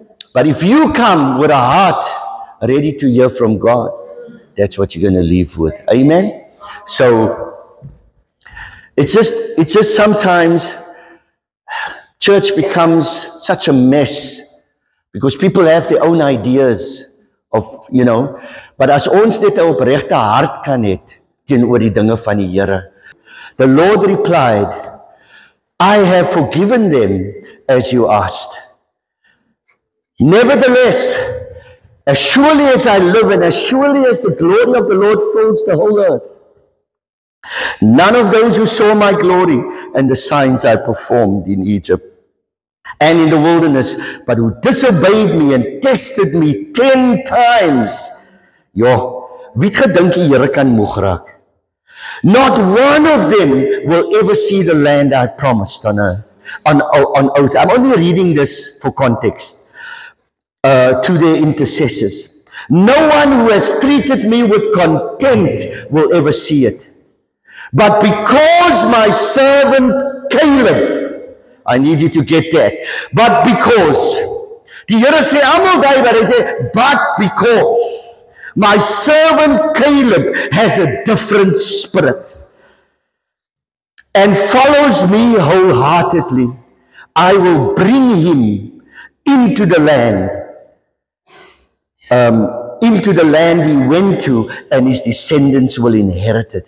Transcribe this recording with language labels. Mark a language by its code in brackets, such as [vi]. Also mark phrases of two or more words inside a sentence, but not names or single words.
[en] But if you come with a heart ready to hear from God, that's what you're going to leave with. Amen. So it's just sometimes church becomes such a mess because people have their own ideas of, but [af] as ons net 'n opregte hart kan hê teenoor die dinge van die Here. [en] The Lord replied, I have forgiven them as you asked. Nevertheless, as surely as I live and as surely as the glory of the Lord fills the whole earth, none of those who saw my glory and the signs I performed in Egypt and in the wilderness, but who disobeyed me and tested me 10 times. [af] Wie het gedink die Here kan moeg raak? [en] Not one of them will ever see the land I promised on oath. I'm only reading this for context. To their intercessors. No one who has treated me with contempt will ever see it. But because my servant Caleb, I need you to get that. But because, [af] die Here sê almal daai wat hy sê, [en] but because my servant Caleb has a different spirit and follows me wholeheartedly, I will bring him into the land he went to, and his descendants will inherit it.